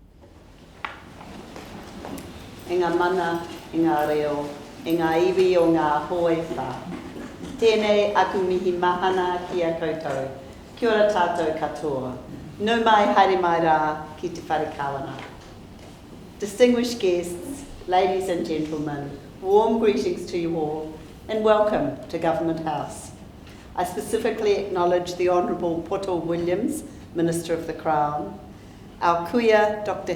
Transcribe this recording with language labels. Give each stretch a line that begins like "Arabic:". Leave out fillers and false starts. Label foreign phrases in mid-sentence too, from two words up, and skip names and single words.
Māori: E ngā mana, e ngā reo, e ngā iwi o ngā hoe whā. Tēnei aku mihi mahana ki a koutou. Kia ora tātou katoa. Nau mai haere mai rā ki te whare kawana.
English: Distinguished guests, ladies and gentlemen, warm greetings to you all and welcome to Government House. I specifically acknowledge the Honourable Poto Williams, Minister of the Crown, our kuia Dr.